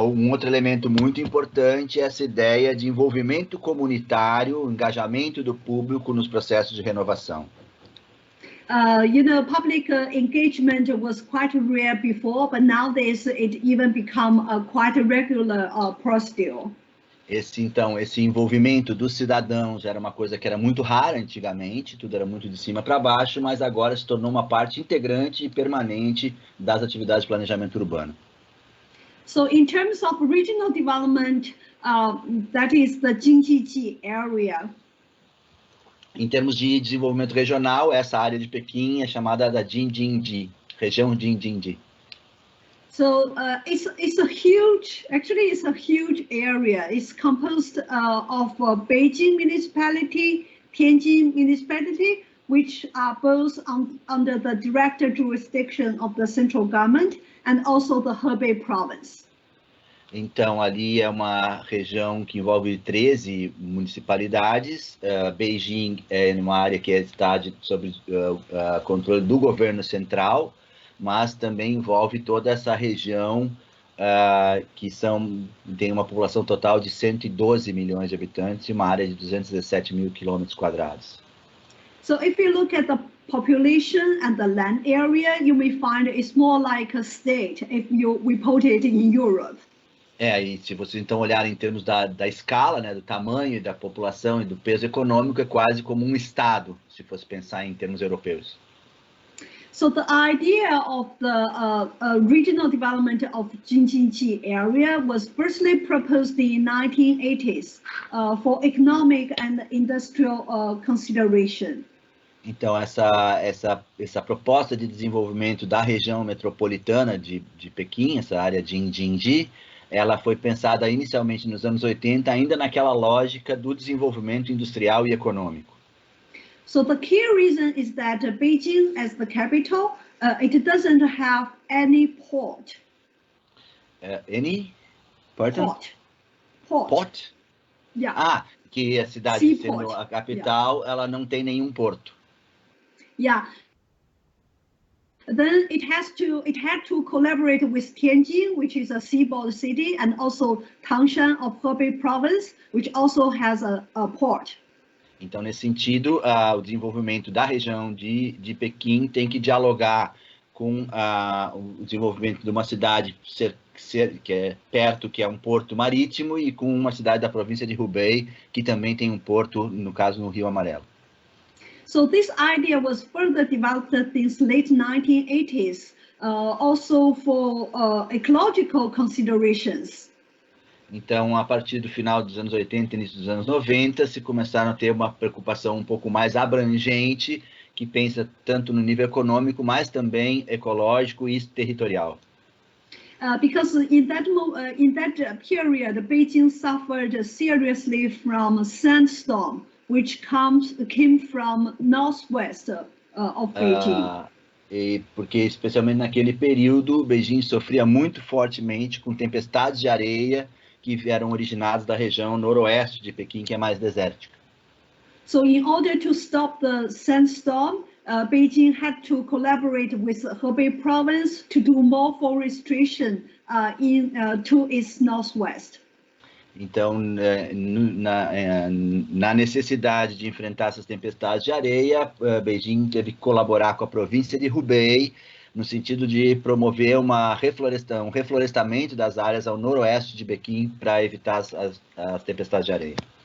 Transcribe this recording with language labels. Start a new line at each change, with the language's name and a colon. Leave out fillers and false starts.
Portuguese: Outro elemento muito importante é essa ideia de envolvimento comunitário, engajamento do público nos processos de renovação.
English: Public engagement was quite rare before, but nowadays it even become a quite regular procedure.
Portuguese: Esse envolvimento dos cidadãos era uma coisa que era muito rara antigamente, tudo era muito de cima para baixo, mas agora se tornou uma parte integrante e permanente das atividades de planejamento urbano.
English: So in terms of regional development, that is the Jingji area.
Portuguese: Em termos de desenvolvimento regional, essa área de Pequim é chamada da Jingji, região Jingji.
English: So it's a huge area. It's composed of Beijing municipality, Tianjin municipality, which are both under the direct jurisdiction of the central government, and also the Hebei province.
Portuguese: Então, ali é uma região que envolve 13 municipalidades. Beijing é uma área que está sob controle do governo central, mas também envolve toda essa região que tem uma população total de 112 milhões de habitantes e uma área de 217 mil quilômetros quadrados.
English: So if you look at the population and the land area, you may find it's more like a state if you report it in Europe.
Portuguese: E se vocês então olharem em termos da escala, né, do tamanho da população e do peso econômico, é quase como um estado, se fosse pensar em termos europeus.
English: So the idea of the regional development of Jing area was firstly proposed in 1980s for economic and industrial consideration.
Portuguese: Então, essa proposta de desenvolvimento da região metropolitana de Pequim, essa área de Jing, ela foi pensada inicialmente nos anos 80, ainda naquela lógica do desenvolvimento industrial e econômico.
English: So the key reason is that Beijing, as the capital, it doesn't have any port. Any? Pardon? Port. Yeah.
Portuguese: Ah, que a cidade sendo a capital, ela não tem nenhum porto.
English: Yeah. Then it had to collaborate with Tianjin, which is a seaboard city, and also Tangshan of Hebei province, which also has a port.
Portuguese: Então, nesse sentido, o desenvolvimento da região de Pequim tem que dialogar com o desenvolvimento de uma cidade que é perto, que é um porto marítimo, e com uma cidade da província de Hubei, que também tem um porto, no caso, no Rio Amarelo.
English: So this idea was further developed since late 1980s, also for ecological considerations.
Portuguese: Então, a partir do final dos anos 80 e início dos anos 90, se começaram a ter uma preocupação um pouco mais abrangente, que pensa tanto no nível econômico, mas também ecológico e territorial.
English: Because in that period, Beijing suffered seriously from a sandstorm, which came from northwest of Beijing.
Portuguese: E porque, especialmente naquele período, Beijing sofria muito fortemente com tempestades de areia que eram originadas da região noroeste de Pequim, que é mais desértica.
English: So in order to stop the sandstorm, Beijing had to collaborate with Hebei province to do more forestation to its northwest.
Portuguese: Então, na necessidade de enfrentar essas tempestades de areia, Beijing teve que colaborar com a província de Hubei, no sentido de promover um reflorestamento das áreas ao noroeste de Pequim para evitar as tempestades de areia.